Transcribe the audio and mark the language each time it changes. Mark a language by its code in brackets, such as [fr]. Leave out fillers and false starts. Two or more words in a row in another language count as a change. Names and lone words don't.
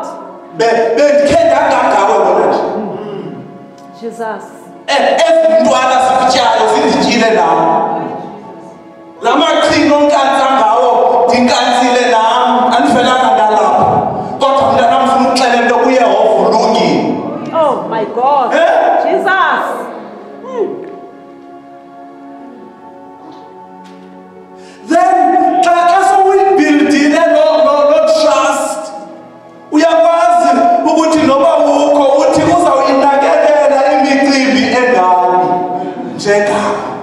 [xh] Bendikhe ndangagawe bona nje. Jesus. Ezintwana zikutyayo zindityile nam. La maqhinga onkantsha ngawo ndinkantsile nam andifelanga ndalapha. Kodwa mntanam ufuna ukuxelela into uYehova ulungile. [en] Oh my God. Jesus. [xh] Then xa sowuyibuildile no trust uyakwazi ukuthi noba ukho uthi uzawuyinakekela imicimbi engani njengam.